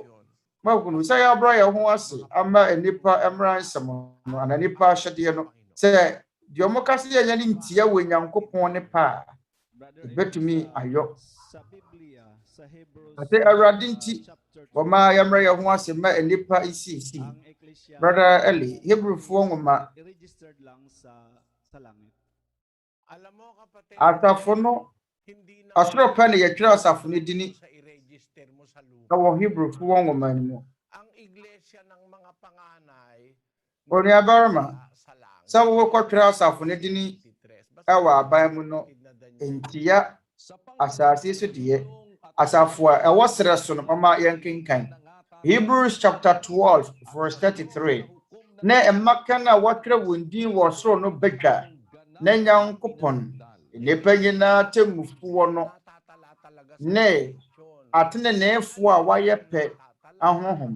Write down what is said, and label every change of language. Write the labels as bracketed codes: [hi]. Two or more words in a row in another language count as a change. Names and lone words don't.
[ak] Mahunu sɛ yɛabrɛ yɛn ho ase ama nnipa mmra nsɛm no ana nnipa ahyɛdeɛ no sɛ deɛ ɔmo ka sɛ yɛnyɛ ne ntia wɔ Nyankopɔn ne pa a ɛbɛtumi ayɔ. Ate Awurade nti wɔma yɛmmrɛ yɛn ho ase ma nnipa isiisi. Brother Eli, Hebrewfoɔ nwoma [tl] Alam mo kapatid, [ak] Asafo no [tl] hindi na [ak] asoro pa ne yɛtwerɛ asafo no dini [tl] sa i-register mo sa lupa. [ak] ɛwɔ Hebrew fo wɔn nwoma no mu. [tl] Ang iglesia ng mga panganay [ak] Onuabarima, [tl] sa langit. [ak] sɛ wokɔtwerɛ asafo no dini ɛwɔ aban mu no, ntia asase so deɛ asafo a ɛwɔ serɛ so no mama yɛnkenkan. [en] Hebrews chapter 12 verse 33. [ak] Na ɛmmaka no a wɔtwerɛ wɔn din wɔ soro no badwa na Nyankopɔn nnipa nyinaa temmufoɔ no ne ateneneefoɔ a wɔayɛ pɛ ahohom.